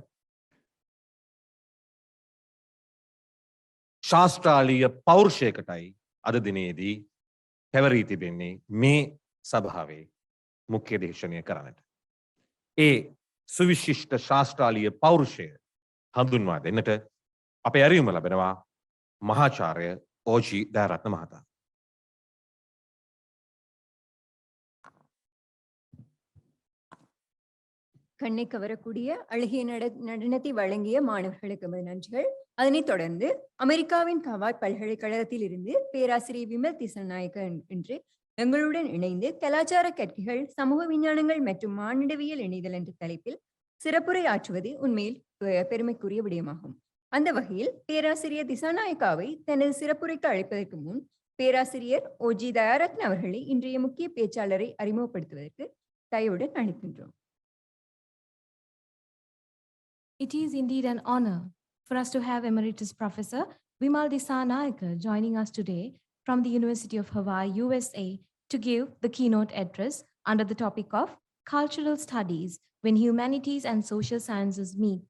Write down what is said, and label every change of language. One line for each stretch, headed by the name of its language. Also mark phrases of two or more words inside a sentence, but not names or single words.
Sinhala: ශාස්ත්‍රාලීය පෞරුෂයකටයි අද දිනේදී පැවරී තිබෙන්නේ මේ සභාවේ මුඛ්‍ය දේශනය කරන්නට. ඒ සුවිශිෂ්ට ශාස්ත්‍රාලීය පෞරුෂය හඳුන්වා දෙන්නට අපේ ඇරයුම ලැබෙනවා මහාචාර්ය ඕජී දයාරත්න මහතා.
Tamil: கண்ணை கவரக்கூடிய அழகிய நடனத்தை வழங்கிய மாணவர்களுக்கு நன்றிகள். அதனைத் தொடர்ந்து அமெரிக்காவின் கவாய் பல்கலைக்கழகத்தில் இருந்து பேராசிரியர் விமல் திசாநாயக்க என்று எங்களுடன் இணைந்து கலாச்சார கற்கைகள், சமூக விஞ்ஞானங்கள் மற்றும் மானிடவியல் இணைதல் என்ற தலைப்பில் சிறப்புரை ஆற்றுவது உண்மையில் பெருமைக்குரிய விடயமாகும். அந்த வகையில் பேராசிரியர் திசாநாயக்காவை தனது சிறப்புரைக்கு அழைப்பதற்கு முன் பேராசிரியர் ஓஜி தயாரத்ன அவர்களை இன்றைய முக்கிய பேச்சாளரை அறிமுகப்படுத்துவதற்கு தயவுடன் அழைக்கின்றோம்.
English: It is indeed an honor for us to have Emeritus Professor Vimal Disanayake joining us today from the University of Hawaii, USA, to give the keynote address under the topic of Cultural Studies when Humanities and Social Sciences Meet.